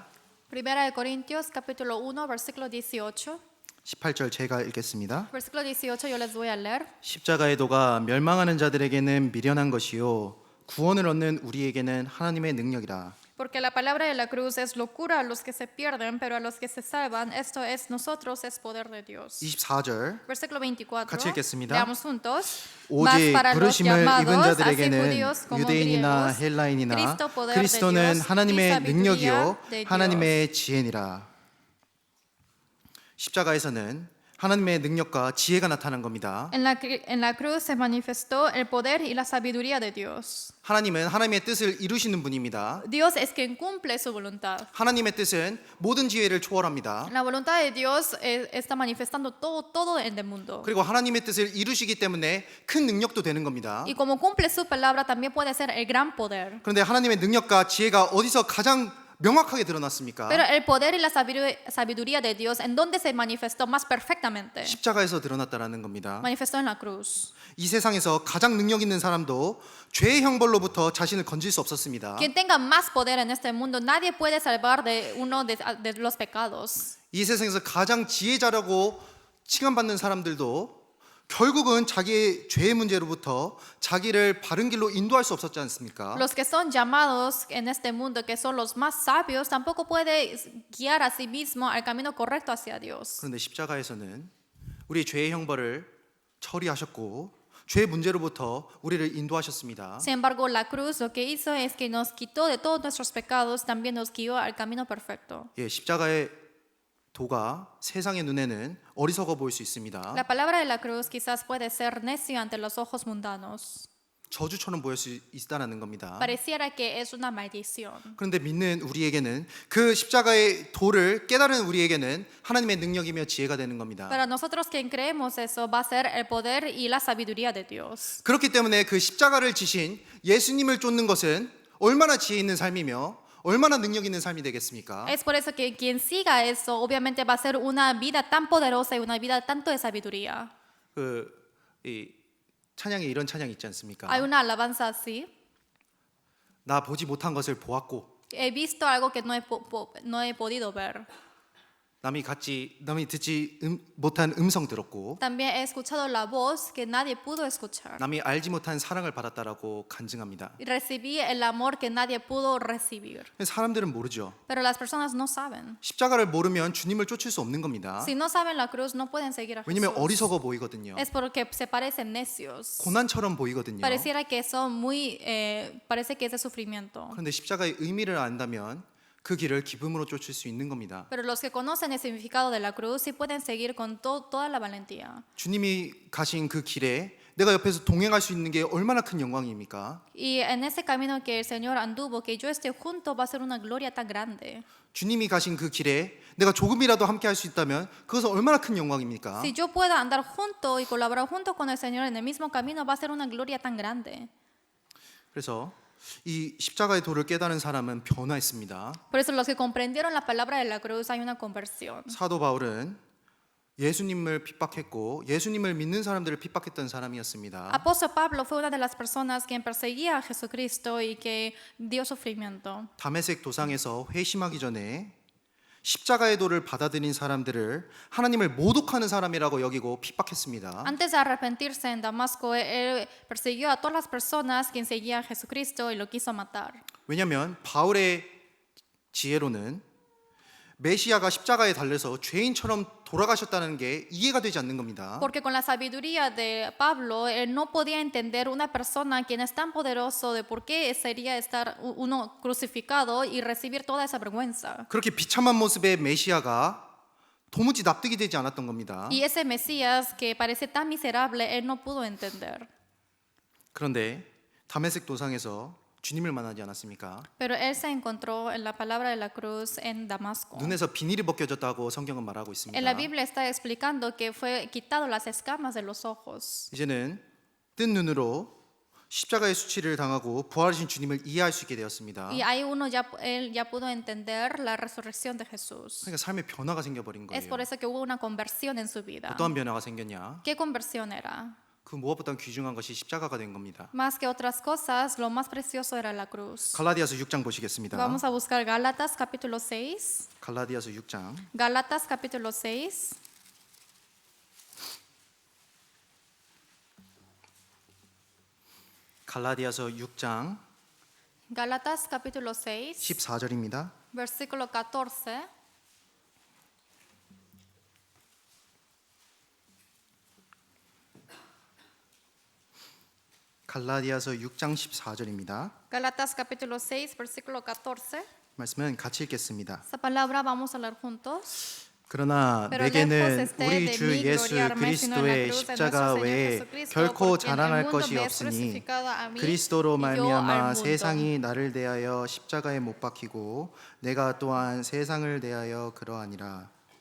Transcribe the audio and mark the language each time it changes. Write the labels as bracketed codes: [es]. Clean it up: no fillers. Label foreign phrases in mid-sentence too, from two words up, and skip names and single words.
[es] 1 Corintios capítulo 1, versículo 18. [ko] 18절 제가 읽겠습니다. [es] Versículo 18 yo les voy a leer. [ko] 십자가의 도가 멸망하는 자들에게는 미련한 것이요 구원을 얻는 우리에게는 하나님의 능력이라. [es] Porque la palabra de la cruz es locura a los que se pierden, pero a los que se salvan, esto es nosotros, es poder de Dios. [ko] 24절 [es] Versículo 24. [ko] 같이 읽겠습니다. [es] Leamos juntos. [ko] 오직 [es] Mas para los [ko] 부르심을 입은 [es] llamados, así [ko] 자들에게는 [es] judíos como [ko] 유대인이나 [es] griegos, [ko] 헬라인이나 [es] Cristo poder de [ko] 그리스도는 [es] Dios, [ko] 하나님의 [es] y sabiduría [ko] 능력이요 [es] de Dios. [ko] 하나님의 지혜니라. 십자가에서는 하나님의 능력과 지혜가 나타난 겁니다. [es] En la cruz se manifestó el poder y la sabiduría de Dios. [ko] 하나님은 하나님의 뜻을 이루시는 분입니다. [es] Dios es quien cumple su voluntad. [ko] 하나님의 뜻은 모든 지혜를 초월합니다. [es] La voluntad de Dios está manifestando todo en el mundo. [ko] 그리고 하나님의 뜻을 이루시기 때문에 큰 능력도 되는 겁니다. [es] Y como cumple su palabra, también puede ser el gran poder. [ko] 그런데 하나님의 능력과 지혜가 어디서 가장 명확하게 드러났습니까? [es] Pero el poder y la sabiduría de Dios, ¿en dónde se manifestó más perfectamente? [ko] 십자가에서 드러났다라는 겁니다. [es] Manifestó en la cruz. [ko] 이 세상에서 가장 능력 있는 사람도 죄의 형벌로부터 자신을 건질 수 없었습니다. [es] Quien tenga más poder en este mundo, nadie puede salvar de uno de los pecados. [ko] 이 세상에서 가장 지혜자라고 칭함받는 사람들도 결국은 자기의 죄의 문제로부터 자기를 바른 길로 인도할 수 없었지 않습니까? [es] Los que son llamados en este mundo, que son los más sabios, tampoco puede guiar a sí mismo al camino correcto hacia Dios. [ko] 그런데 십자가에서는 우리 죄의 형벌을 처리하셨고 죄의 문제로부터 우리를 인도하셨습니다. [es] Sin embargo, la cruz lo que hizo es que nos quitó de todos nuestros pecados, también nos guió al camino perfecto. [ko] 예, 십자가의 도가 세상의 눈에는 어리석어 보일 수 있습니다. [es] La palabra de la cruz quizás puede ser necio ante los ojos mundanos. [ko] 저주처럼 보일 수 있다는 겁니다. [es] Pareciera que es una maldición. [ko] 그런데 믿는 우리에게는 그 십자가의 도를 깨달은 우리에게는 하나님의 능력이며 지혜가 되는 겁니다. [es] Para nosotros quien creemos eso va a ser el poder y la sabiduría de Dios. [ko] 그렇기 때문에 그 십자가를 지신 예수님을 쫓는 것은 얼마나 지혜 있는 삶이며 얼마나 능력 있는 삶이 되겠습니까? [es] Es por eso que quien siga eso obviamente va a ser una vida tan poderosa y una vida tanto de sabiduría. [ko] 이 찬양에 이런 찬양이 있지 않습니까? [es] Hay una alabanza así. [ko] 나 보지 못한 것을 보았고 [es] He visto algo que no he podido ver. [ko] 남이 듣지 못한 음성 들었고 [es] También he escuchado la voz que nadie pudo escuchar. [ko] 남이 알지 못한 사랑을 받았다라고 간증합니다. [es] Y recibí el amor que nadie pudo recibir. [ko] 사람들은 모르죠. [es] Pero las personas no saben. [ko] 십자가를 모르면 주님을 쫓을 수 없는 겁니다. [es] Si no saben la cruz, no pueden seguir a [ko] 왜냐하면 [es] Jesús. [ko] 어리석어 보이거든요. [es] Es porque se parecen necios. [ko] 고난처럼 보이거든요. [es] Pareciera que son muy, parece que es de sufrimiento. [ko] 그런데 십자가의 의미를 안다면 그 길을 기쁨으로 쫓을 수 있는 겁니다. [es] Pero los que conocen el significado de la cruz sí pueden seguir con toda la valentía. [ko] 주님이 가신 그 길에 내가 옆에서 동행할 수 있는 게 얼마나 큰 영광입니까? [es] Y en ese camino que el Señor anduvo, que yo esté junto, va a ser una gloria tan grande. [ko] 주님이 가신 그 길에 내가 조금이라도 함께 할 수 있다면 그것은 얼마나 큰 영광입니까? [es] Si yo pueda andar junto y colaborar junto con el Señor en el mismo camino, va a ser una gloria tan grande. [ko] 그래서 이 십자가의 도를 깨달은 사람은 변화했습니다. [es] Por eso los que comprendieron la palabra de la cruz hay una conversión. [ko] 사도 바울은 예수님을 핍박했고 예수님을 믿는 사람들을 핍박했던 사람이었습니다. [es] Apóstol Pablo fue una de las personas quien perseguía a Jesucristo y que dio sufrimiento. [ko] 다메섹 도상에서 회심하기 전에 십자가의 도를 받아들인 사람들을 하나님을 모독하는 사람이라고 여기고 핍박했습니다. [es] Antes de arrepentirse en Damasco, él persiguió a todas las personas que seguían a Jesucristo y lo quiso matar. [ko] 왜냐하면 바울의 지혜로는 메시아가 십자가에 달려서 죄인처럼 돌아가셨다는 게 이해가 되지 않는 겁니다. [es] Porque con la sabiduría de Pablo, él no podía entender una persona quien es tan poderoso de por qué sería estar uno crucificado y recibir toda esa vergüenza. [ko] 그렇게 비참한 모습의 메시아가 도무지 납득이 되지 않았던 겁니다. [es] Y ese Mesías que parece tan miserable, él no pudo entender. [ko] 그런데 다메섹 도상에서 주님을 만나지 않았습니까? [es] Pero él se encontró en la palabra de la cruz en Damasco. [ko] 눈에서 비닐이 벗겨졌다고 성경은 말하고 있습니다. [es] En la Biblia está explicando que fue quitado las escamas de los ojos. [ko] 이제는 뜬 눈으로 십자가의 수치를 당하고 부활하신 주님을 이해할 수 있게 되었습니다. [es] Y ahí él ya pudo entender la resurrección de Jesús. [ko] 그러니까 삶의 변화가 생겨버린 [es] Es por [ko] 거예요. [es] eso que hubo una conversión en su vida. [ko] 어떠한 변화가 생겼냐? [es] ¿Qué conversión era? [ko] 그 무엇보다 귀중한 것이 십자가가 된 겁니다. [es] Más que otras cosas, lo más precioso era la cruz. [ko] 갈라디아서 6장 보시겠습니다. [es] Vamos a buscar Gálatas capítulo 6. [ko] 갈라디아서 6장 [es] Gálatas capítulo 6. [ko] 갈라디아서 6장 [es] Gálatas capítulo 6, [ko] 14절입니다. [es] versículo 14. [ko] 갈라디아서 6장 14절입니다. [es] Gálatas capítulo 6, versículo 14. [ko] 말씀은 같이 읽겠습니다. [es] Esta palabra vamos a leer juntos. [ko] 그러나 [es] Pero lejos [ko] 내게는 [es] esté [ko] 우리 [es] de [ko] 주 [es] mí [ko] 예수 [es] gloriarme sino en la [ko] 그리스도의 [es] cruz de [ko] 십자가 [es] nuestro Señor [ko] 외에 [es] Jesucristo, [ko] 결코 [es] porque en el [ko] 자랑할 [es] mundo [ko] 것이 [es] me es [ko] 없으니 [es] crucificado a mí [ko] 그리스도로 [es] y yo [ko] 말미암아 [es] al mundo. [ko] 세상이 나를 대하여 십자가에 못 박히고 내가 또한 세상을 대하여 그러하니라.